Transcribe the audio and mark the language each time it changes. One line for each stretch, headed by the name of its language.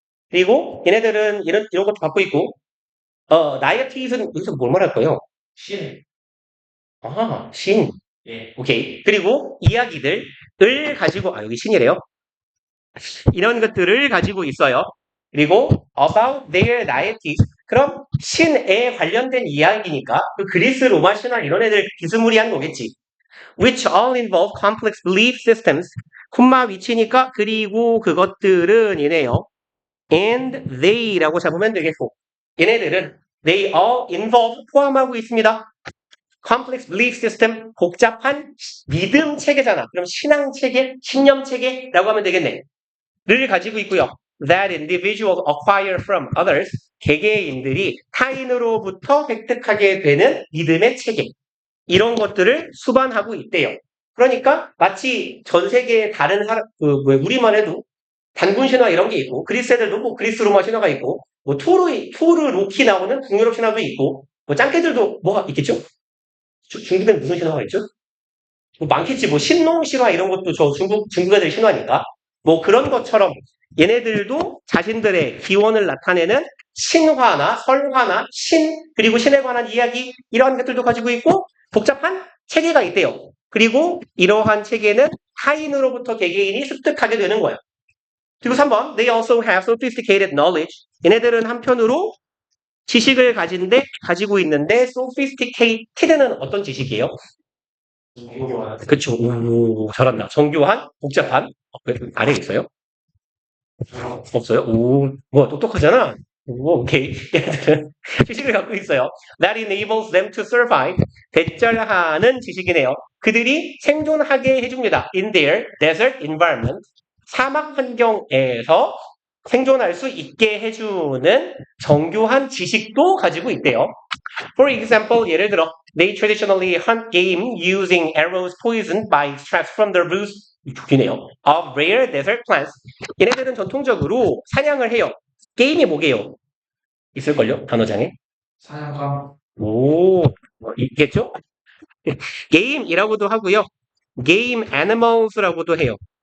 Korean: 그리고 얘네들은 이런 것도 갖고 있고, 나이어티는 여기서 뭘 말할까요? 신. 신. 예. 오케이. 그리고 이야기들을 가지고, 여기 신이래요. 이런 것들을 가지고 있어요.
English: 그리고 about their deities.
Korean: 그럼 신에 관련된 이야기니까 그 그리스 로마 신화 이런 애들 비스무리한 거겠지.
English: Which all involve complex belief systems.
Korean: 콤마 위치니까 그리고 그것들은 이네요. and they라고 잡으면 되겠고 얘네들은
English: they all involve
Korean: 포함하고 있습니다.
English: complex belief system
Korean: 복잡한 믿음 체계잖아. 그럼 신앙 체계, 신념 체계라고 하면 되겠네. 를 가지고 있고요.
English: That individuals acquire from others
Korean: 개개인들이 타인으로부터 획득하게 되는 믿음의 체계 이런 것들을 수반하고 있대요. 그러니까 마치 전 세계의 다른 사람, 우리만 해도 단군 신화 이런 게 있고 그리스 애들도 뭐 그리스 로마 신화가 있고 뭐 토르 로키 나오는 북유럽 신화도 있고 뭐 짱깨들도 뭐가 있겠죠? 중국에는 무슨 신화가 있죠? 뭐 많겠지. 뭐 신농 신화 이런 것도 저 중국 애들 신화니까 뭐 그런 것처럼 얘네들도 자신들의 기원을 나타내는 신화나 설화나 신 그리고 신에 관한 이야기 이러한 것들도 가지고 있고 복잡한 체계가 있대요. 그리고 이러한 체계는 타인으로부터 개개인이 습득하게 되는 거예요. 그리고 3번
English: They also have sophisticated knowledge.
Korean: 얘네들은 한편으로 지식을 가지고 있는데 sophisticated는 어떤 지식이에요? 그쵸. 오, 잘한다. 정교한, 복잡한. 아래 있어요? 없어요? 오, 뭐 똑똑하잖아. 오, 오케이. 얘네들은 지식을 갖고 있어요.
English: That enables them to survive.
Korean: 대절하는 지식이네요. 그들이 생존하게 해줍니다.
English: In their desert environment.
Korean: 사막 환경에서 생존할 수 있게 해주는 정교한 지식도 가지고 있대요.
English: For example,
Korean: 예를 들어,
English: they traditionally hunt game using arrows poisoned by extracts from the roots
Korean: 죽이네요.
English: of rare desert plants.
Korean: 얘네들은 전통적으로 사냥을 해요. 게임이 뭐게요? 있을걸요? 단어장에? 사냥감. 오, 있겠죠? 게임이라고도 하고요. 게임 애니멀스라고도 해요.